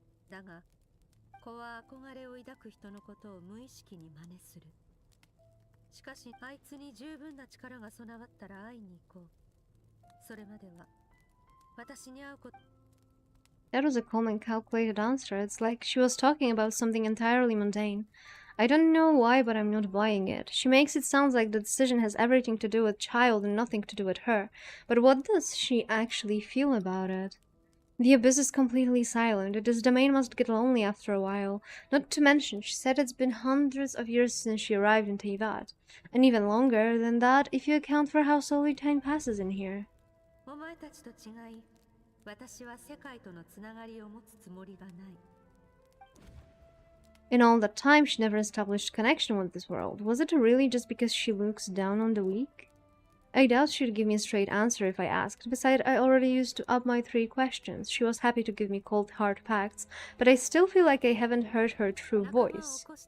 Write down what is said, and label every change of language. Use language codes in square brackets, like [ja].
[ja] だが子は憧れを抱く人のことを無意識に真似する。しかしあいつに十分な力が備わったら会いに行こう。それまでは私に会うこと。 [en] That was a calm and calculated answer. It's like she was talking about something entirely mundane. I don't know why, but I'm not buying it. She makes it sound like the decision has everything to do with child and nothing to do with her. But what does she actually feel about it? The abyss is completely silent. This domain must get lonely after a while. Not to mention, she said it's been hundreds of years since she arrived in Teyvat. And even longer than that if you account for how slowly time passes in here. [ja] お前たちと違い、私は世界とのつながりを持つつもりがない。 [en] In all that time, she never established connection with this world. Was it really just because she looks down on the weak? I doubt she'd give me a straight answer if I asked. Besides, I already used to up my 3 questions. She was happy to give me cold hard facts, but I still feel like I haven't heard her true voice.